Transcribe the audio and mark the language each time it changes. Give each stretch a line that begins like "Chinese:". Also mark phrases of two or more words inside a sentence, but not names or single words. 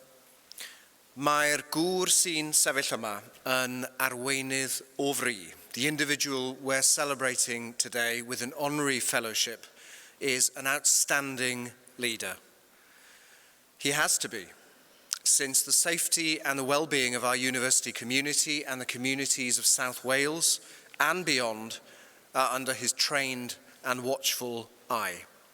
Welsh: Mae'r gŵr sy'n sefyll yma yn arweinydd o fri.
English: The individual we're celebrating today with an honorary fellowship is an outstanding leader. He has to be, since the safety and the well-being of our university community and the communities of South Wales and beyond are under his trained and watchful eye.